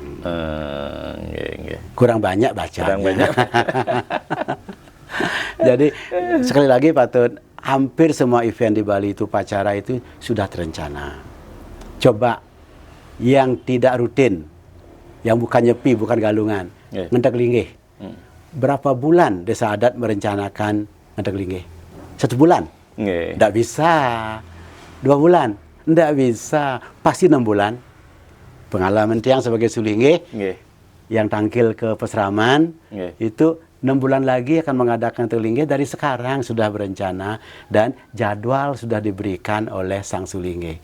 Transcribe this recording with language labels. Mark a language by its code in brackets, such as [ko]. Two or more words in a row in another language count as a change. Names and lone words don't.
[id] Kurang banyak bacanya. Kurang banyak. Jadi sekali lagi Pak Tut, hampir semua event di Bali itu upacara itu sudah terencana. Coba yang tidak rutin, yang bukan Nyepi, bukan Galungan, Ngentek Linggih. Berapa bulan desa adat merencanakan Ngentek Linggih? 1 bulan? Tidak bisa. 2 bulan? Tidak bisa. Pasti 6 bulan. Pengalaman tiang sebagai Sulinggih, yang tangkil ke Peseraman, itu 6 bulan lagi akan mengadakan Ngentek Linggih. Dari sekarang sudah berencana dan jadwal sudah diberikan oleh Sang Sulinggih.